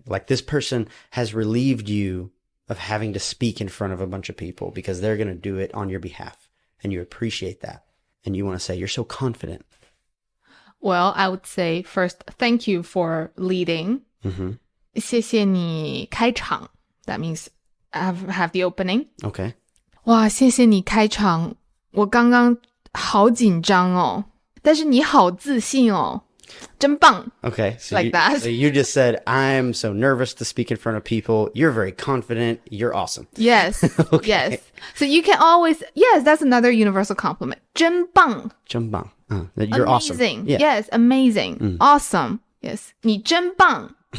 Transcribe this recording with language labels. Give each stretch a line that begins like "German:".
English: Like this person has relieved you of having to speak in front of a bunch of people because they're going to do it on your behalf. And you appreciate that. And you want to say, you're so confident. Well, I would say first, thank you for leading.
Chinese: 谢谢你开场.
English: That means have the opening. Okay.
Chinese: 哇，谢谢你开场。我刚刚好紧张哦，但是你好自信哦。真棒.
English: Okay. So like that. So you just said, I'm so nervous to speak in front of people. You're very confident. You're awesome. Yes. Okay. Yes. So you can always, yes, that's another universal compliment.
Chinese: 真棒. 真棒.You're
English: amazing. awesome. Yeah. Yes, amazing. Awesome. Yes.
Chinese: 你真棒.